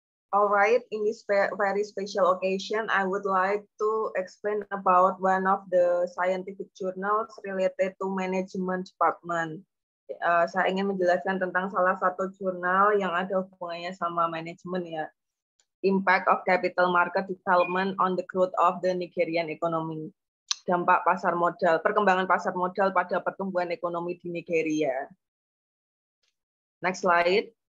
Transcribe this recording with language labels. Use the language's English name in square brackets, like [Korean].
[English] All right, in this very special occasion, I would like to explain about one of the scientific journals related to management department. [Indonesian] Saya ingin menjelaskan tentang salah satu jurnal yang ada hubungannya sama manajemen ya. [English] Impact of capital market development on the growth of the Nigerian economy. [Indonesian] Dampak pasar modal, perkembangan pasar modal pada pertumbuhan ekonomi di Nigeria. [English] Next slide.